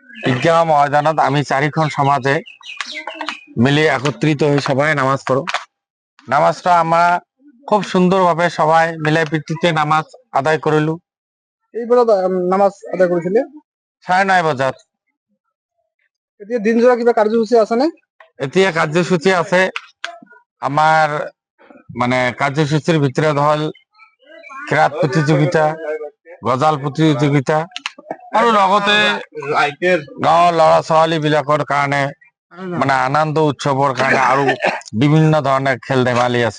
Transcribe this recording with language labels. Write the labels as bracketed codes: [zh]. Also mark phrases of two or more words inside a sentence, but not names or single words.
[bn] ঈদগাহ ময়দানত আমি চারিখন সমাজে মিলে একত্রিত হয়ে সবাই নামাজ পড়ো। নামাজটা আমরা খুব সুন্দরভাবে সবাই মিলে প্রীতিতে নামাজ আদায় করিলু। [as] এইবাৰ নামাজ আদায় কৰিছিলে। 9:30 বজাত। এতিয়া দিনজোৰা কিবা কাৰ্যসূচী আছে নে? এতিয়া কাৰ্যসূচী আছে। আমাৰ মানে কাৰ্যসূচীৰ ভিতৰত হল কিৰাত প্ৰতিযোগিতা, গজাল প্ৰতিযোগিতা আৰু লগতে গাঁৱৰ ল'ৰা ছোৱালী বিলাকৰ কাৰণে মানে আনন্দ উৎসৱৰ কাৰণে আৰু বিভিন্ন ধৰণৰ খেল ধেমালি আছে।